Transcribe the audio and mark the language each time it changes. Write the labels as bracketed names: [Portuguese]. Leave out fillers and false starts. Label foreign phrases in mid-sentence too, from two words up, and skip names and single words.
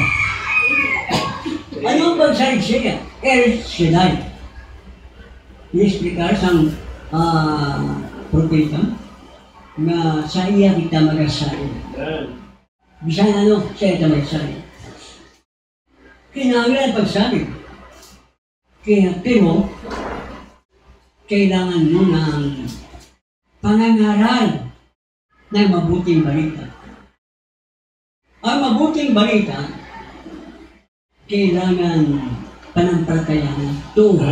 [Hiligaynon] Ano ang pagsalig sa iya? El Shaddai. Iexplikar sang propeta na sa iya kita magasalig. Bisan ano, sa iya kita magasalig. Kinahanglan pagsalig. [Filipino] Pero, kailangan mo ng pangangaral ng mabuting balita. Ang mabuting balita, kailangan panampalatayaan ito.